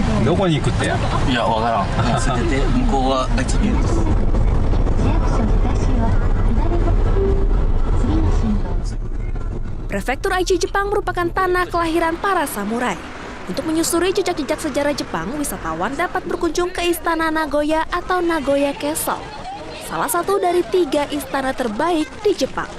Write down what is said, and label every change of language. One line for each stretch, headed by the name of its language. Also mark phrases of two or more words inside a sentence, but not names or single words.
Japanese: どこに行くってや。いや、わからん。捨てて、向こうは愛知県です。
Indonesian: Prefektur Aichi Jepang merupakan tanah kelahiran para samurai. Untuk menyusuri jejak-jejak sejarah Jepang, wisatawan dapat berkunjung ke Istana Nagoya atau Nagoya Castle, salah satu dari 3 istana terbaik di Jepang.